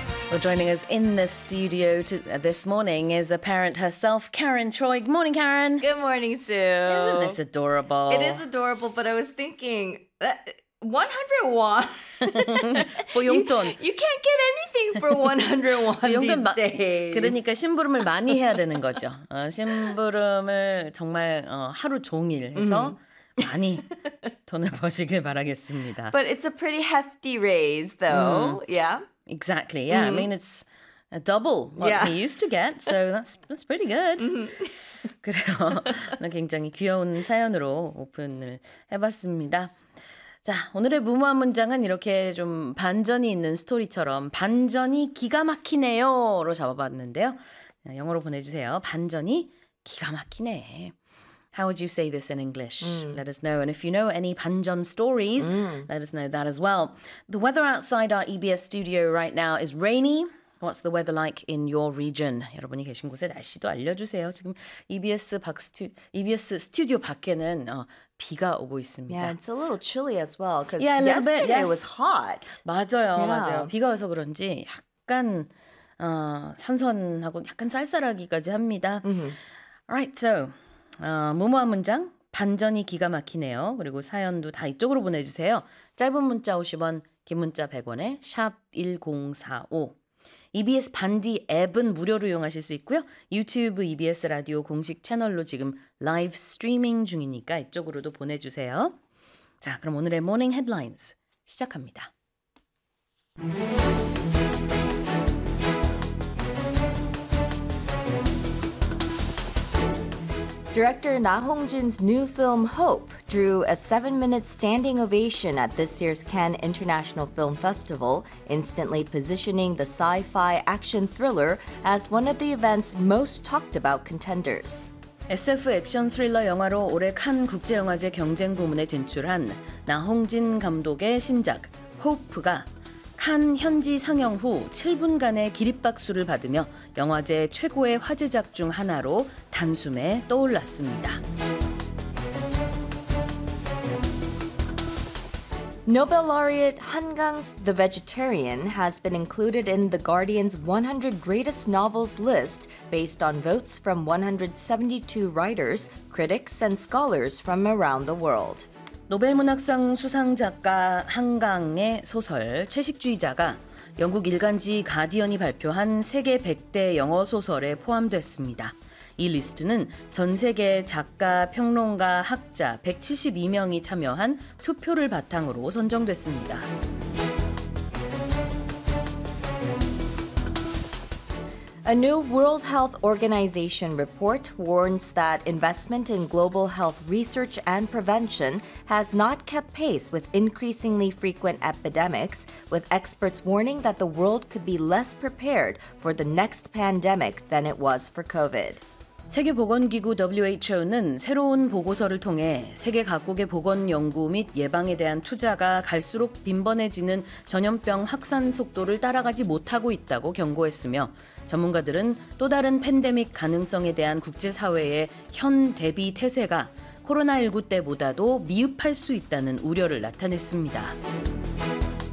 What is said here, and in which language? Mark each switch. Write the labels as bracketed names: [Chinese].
[English] Well, joining us in the studio this morning is a parent herself, Karen Troy. Good morning, Karen. Good morning, Sue. Isn't this adorable? It is adorable, but I was thinking, 100 won? For 용돈. You can't get anything for 100 won these days. [Korean] 그러니까 심부름을 많이 해야 되는 거죠. 심부름을 정말 하루 종일 해서 많이 돈을 버시길 바라겠습니다. [English] But it's a pretty hefty raise, though. Yeah. Exactly, yeah. Mm-hmm. I mean, it's a double what he used to get, so that's pretty good. [Korean] Mm-hmm. 그래요. 굉장히 귀여운 사연으로 오픈을 해봤습니다. 자, 오늘의 무모한 문장은 이렇게 좀 반전이 있는 스토리처럼 반전이 기가 막히네요로 잡아봤는데요. 영어로 보내주세요. 반전이 기가 막히네. [English] How would you say this in English? Mm. Let us know. And if you know any 반전 stories, let us know that as well. The weather outside our EBS studio right now is rainy. What's the weather like in your region? [Korean] 여러분이 계신 곳에 날씨도 알려주세요. 지금 EBS 스튜디오 밖에는 비가 오고 있습니다. [English] Yeah, it's a little chilly as well because yesterday it was hot. [Korean] 맞아요, 맞아요. 비가 와서 그런지 약간 선선하고 약간 쌀쌀하기까지 합니다. [English] Mm-hmm. All right, so... [Korean] 무모한 문장, 반전이 기가 막히네요. 그리고 사연도 다 이쪽으로 보내주세요. 짧은 문자 50원, 긴 문자 100원에 샵 1045. EBS 반디 앱은 무료로 이용하실 수 있고요. 유튜브 EBS 라디오 공식 채널로 지금 라이브 스트리밍 중이니까 이쪽으로도 보내주세요. 자, 그럼 오늘의 모닝 헤드라인스 시작합니다. [English] Director Na Hong-jin's new film Hope drew a 7-minute standing ovation at this year's Cannes International Film Festival, instantly positioning the sci-fi action thriller as one of the event's most talked about contenders. [Korean] SF 액션 스릴러 영화로 올해 칸 국제영화제 경쟁 부문에 진출한 나 홍진 감독의 신작 Hope가 칸 현지 상영 후 7분간의 기립박수를 받으며 영화제 최고의 화제작 중 하나로 단숨에 떠올랐습니다. [English] Nobel laureate Han Kang's The Vegetarian has been included in The Guardian's 100 Greatest Novels list based on votes from 172 writers, critics, and scholars from around the world. [Korean] 노벨 문학상 수상 작가 한강의 소설 채식주의자가 영국 일간지 가디언이 발표한 세계 100대 영어 소설에 포함됐습니다. 이 리스트는 전 세계 작가, 평론가, 학자 172명이 참여한 투표를 바탕으로 선정됐습니다. A [English] A new World Health Organization report warns that investment in global health research and prevention has not kept pace with increasingly frequent epidemics, with experts warning that the world could be less prepared for the next pandemic than it was for COVID. [Korean] 세계보건기구 WHO는 새로운 보고서를 통해 세계 각국의 보건 연구 및 예방에 대한 투자가 갈수록 빈번해지는 전염병 확산 속도를 따라가지 못하고 있다고 경고했으며, 전문가들은 또 다른 팬데믹 가능성에 대한 국제사회의 현 대비 태세가 코로나19 때보다도 미흡할 수 있다는 우려를 나타냈습니다.